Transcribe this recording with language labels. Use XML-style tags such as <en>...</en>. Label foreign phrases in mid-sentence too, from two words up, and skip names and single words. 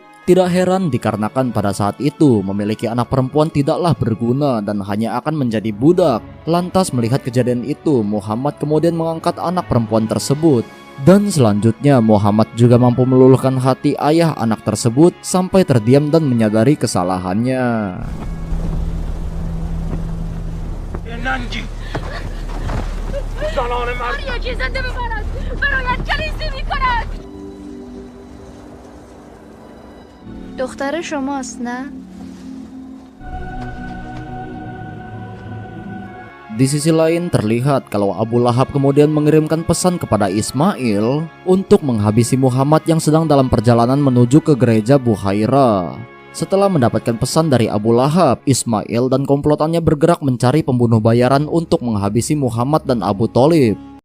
<id>Tidak heran dikarenakan pada saat itu memiliki anak perempuan tidaklah berguna dan hanya akan menjadi budak. Lantas melihat kejadian itu, Muhammad kemudian mengangkat anak perempuan tersebut. Dan selanjutnya Muhammad juga mampu meluluhkan hati ayah anak tersebut sampai terdiam dan menyadari kesalahannya.</id> <fa>دختر شماست نه؟</fa> <id>Di sisi lain terlihat kalau Abu Lahab kemudian mengirimkan pesan kepada Ismail untuk menghabisi Muhammad yang sedang dalam perjalanan menuju ke gereja Buhaira. Setelah mendapatkan pesan dari Abu Lahab, Ismail dan komplotannya bergerak mencari pembunuh bayaran untuk menghabisi Muhammad dan Abu Thalib.</id>